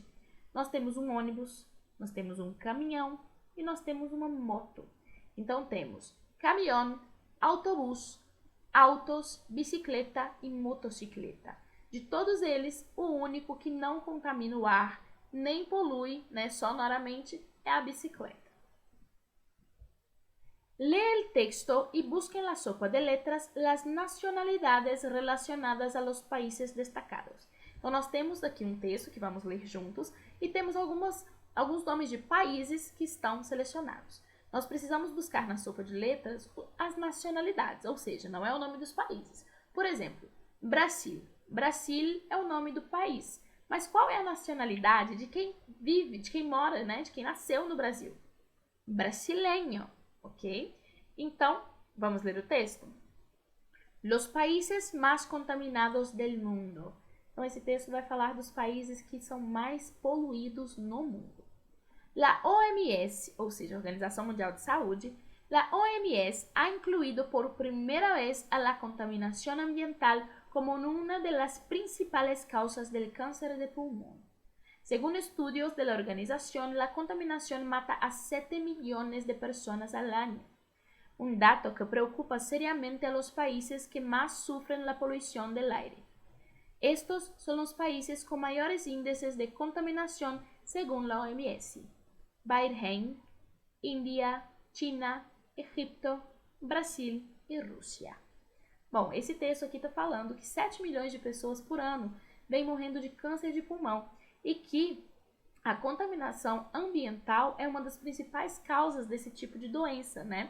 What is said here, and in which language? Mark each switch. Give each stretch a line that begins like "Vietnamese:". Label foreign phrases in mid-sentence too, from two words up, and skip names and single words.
Portuguese: Nós temos um ônibus, nós temos um caminhão e nós temos uma moto. Então, temos caminhão, autobus, autos, bicicleta e motocicleta. De todos eles, o único que não contamina o ar, nem polui, né, sonoramente, é a bicicleta.
Spanish: Lee el texto y busque en la sopa de letras las nacionalidades relacionadas a los países destacados.
Portuguese: Então, nós temos aqui um texto que vamos ler juntos e temos alguns nomes de países que estão selecionados. nós precisamos buscar na sopa de letras as nacionalidades, ou seja, não é o nome dos países. Por exemplo, Brasil. Brasil é o nome do país. Mas qual é a nacionalidade de quem vive, de quem mora, né? De quem nasceu no Brasil? Brasileño, ok? Então, vamos ler o texto?
Spanish: Los países más contaminados del mundo.
Portuguese: Então, esse texto vai falar dos países que são mais poluídos no mundo. La OMS, ou seja, a Organização Mundial de Saúde,
Spanish: la OMS ha incluído por primera vez a la contaminación ambiental como una de las principales causas del cáncer de pulmón. Según estudios de la organización, la contaminación mata a 7 millones de personas al año. Un dato que preocupa seriamente a los países que más sufren la polución del aire. Estos son los países con mayores índices de contaminación según la OMS. Bahrein, Índia, China, Egipto, Brasil e Rússia.
Portuguese: Bom, esse texto aqui está falando que 7 milhões de pessoas por ano vêm morrendo de câncer de pulmão e que a contaminação ambiental é uma das principais causas desse tipo de doença, né?